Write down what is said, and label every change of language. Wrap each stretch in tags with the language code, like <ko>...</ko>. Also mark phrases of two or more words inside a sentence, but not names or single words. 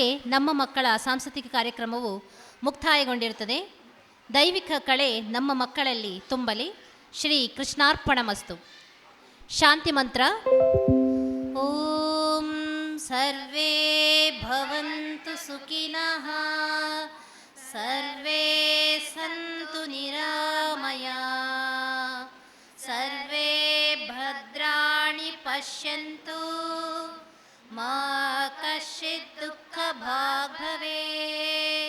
<kn>ನಮ್ಮ ಮಕ್ಕಳ ಸಾಂಸ್ಕೃತಿಕ ಕಾರ್ಯಕ್ರಮವು ಮುಕ್ತಾಯಗೊಂಡಿರುತ್ತದೆ. ದೈವಿಕ ಕಳೆ ನಮ್ಮ ಮಕ್ಕಳಲ್ಲಿ ತುಂಬಲಿ. ಶ್ರೀ ಕೃಷ್ಣಾರ್ಪಣಮಸ್ತು. ಶಾಂತಿ ಮಂತ್ರ.</kn> <sa>ಓಂ ಸರ್ವೇ ಭವಂತು ಸುಖಿನಃ, ಸರ್ವೇ ಸಂತು ನಿರಾಮಯಾಃ, ಸರ್ವೇ ಭದ್ರಾಣಿ ಪಶ್ಯಂತು, ಮಾ ಕಶ್ಚಿತ್ ದುಃಖ ಭಾಗ್ ಭವೇತ್.</sa>